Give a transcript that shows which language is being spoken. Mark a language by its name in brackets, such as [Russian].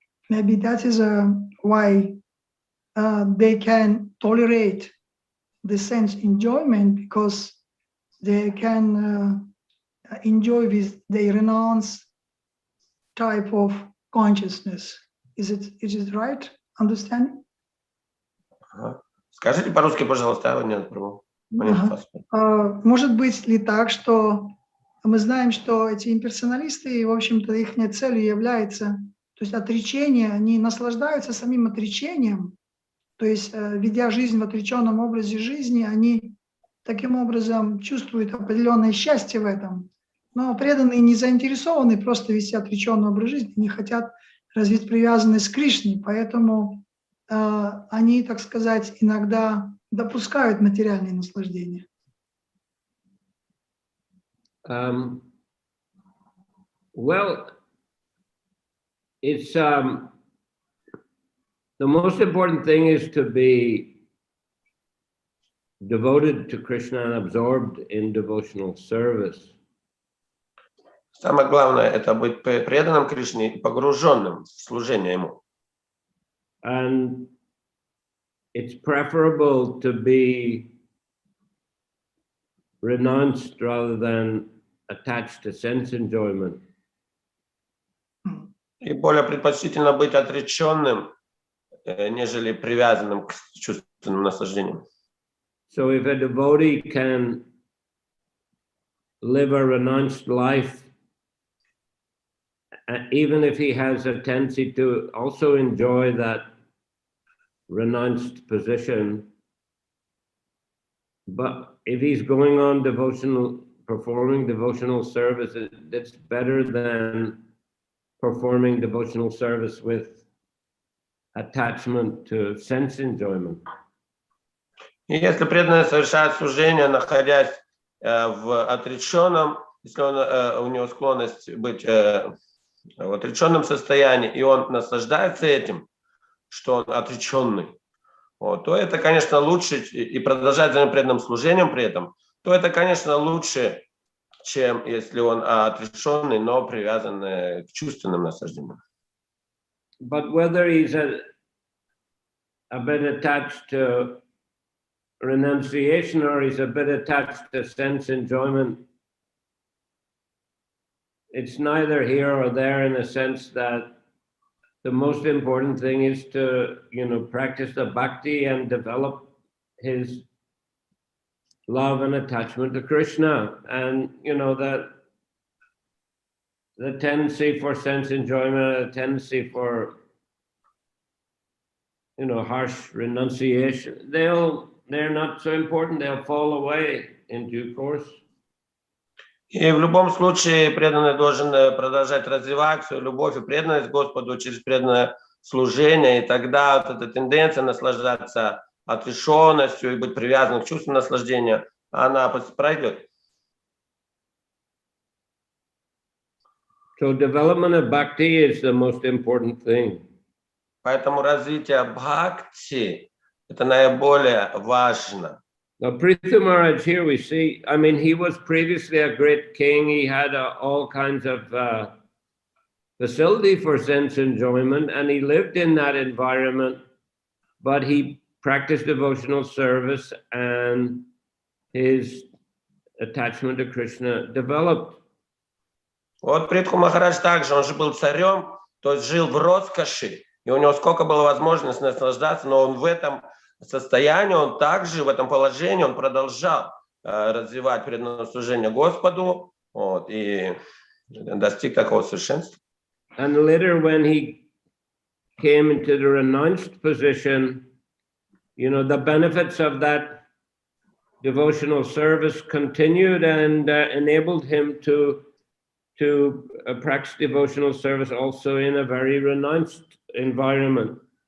[English] Maybe that is why they can tolerate the sense enjoyment, because they can enjoy with the renounce type of consciousness. Is it right understanding? [Russian] Скажите по-русски, пожалуйста, нет, Прабху. Может быть ли так, что мы знаем, что эти имперсоналисты, в общем-то, их целью является, то есть отречение, они наслаждаются самим отречением, то есть ведя жизнь в отреченном образе жизни, они таким образом чувствуют определенное счастье в этом. Но преданные не заинтересованы просто вести отреченный образ жизни, они хотят развить привязанность к Кришне, поэтому они, так сказать, иногда допускают материальные наслаждения. [English] Well, it's the most important thing is to be devoted to Krishna and absorbed in devotional service. [Russian] Самое главное — это быть преданным Кришне и погруженным в служение Ему. [English] And it's preferable to be renounced rather than attached to sense enjoyment. [Russian] И более предпочтительно быть отреченным, нежели привязанным к чувственным наслаждениям. [English] So if a devotee can live a renounced life, even if he has a tendency to also enjoy that renounced position, but if he's going on performing devotional service, it's better than performing devotional service with attachment to sense enjoyment. [Russian] И если преданный совершает служение, находясь в отреченном, если у него склонность быть в отреченном состоянии, и он наслаждается этим, что он отреченный, то это, конечно, лучше, и продолжать за преданным служением при этом, то это, конечно, лучше, чем если он отрешенный, но привязан к чувственным наслаждениям. [English] But whether he's a bit attached to renunciation or he's a bit attached to sense enjoyment, it's neither here or there, in a sense that the most important thing is to, practice the bhakti and develop his love and attachment to Krishna. And, that the tendency for sense enjoyment, a tendency for, harsh renunciation, they're not so important, they'll fall away in due course. [Russian] И в любом случае преданный должен продолжать развивать свою любовь и преданность Господу через преданное служение, и тогда вот эта тенденция наслаждаться отрешенностью и быть привязанным к чувству наслаждения, она пройдет. [English] So development of bhakti is the most important thing. [Russian] Поэтому развитие бхакти — это наиболее важно. [English] Now, Prithu Maharaj, here we see, he was previously a great king. He had all kinds of facility for sense enjoyment, and he lived in that environment, but he practiced devotional service and his attachment to Krishna developed. [Russian] Вот Притху Махарадж также, он же был царем, то есть жил в роскоши, и у него сколько было возможности наслаждаться, но он в этом состоянии, он также в этом положении, он продолжал развивать преданное служение Господу, вот, и достиг такого совершенства. [English] And later when he came into the renounced position, you know, the benefits of that devotional service continued and enabled him to practice devotional service also in a very renounced environment.